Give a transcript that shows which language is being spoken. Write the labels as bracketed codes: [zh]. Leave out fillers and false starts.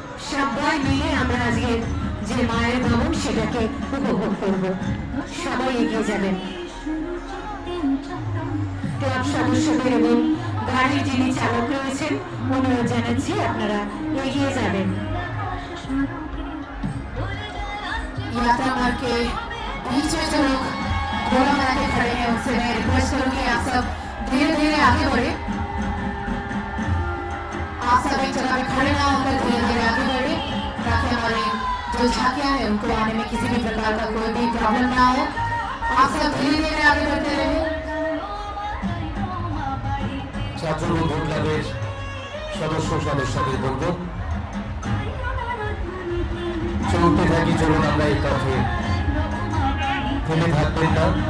[bn] সবাই মিলে আমরা আজকে যে মায়ের গমন সেটাকে উপভোগ করব, সবাই এগিয়ে যাবেন। ক্লাব সদস্যদের এবং গাড়ির যিনি চালক রয়েছেন অনুরোধ জানাচ্ছি আপনারা এগিয়ে যাবেন। [hi] यात्रा मार्ग के बीच में जो लोग घोड़ा बना के खड़े हैं उनसे मैं रिक्वेस्ट करूंगी आप सब धीरे धीरे आगे बढ़े। आप सब एक जगह पे खड़े ना होकर धीरे धीरे आगे बढ़े ताकि हमारे जो झांकियां हैं उनको आने में किसी भी प्रकार का कोई भी प्रॉब्लम ना हो। आप सब धीरे धीरे आगे बढ़ते रहे। [bn] ছাত্রবন্ধু ক্লাবের সদস্যদের বলবো চলতে থাকি, চলুন আমরা এই পথে থেমে থাকবেন না।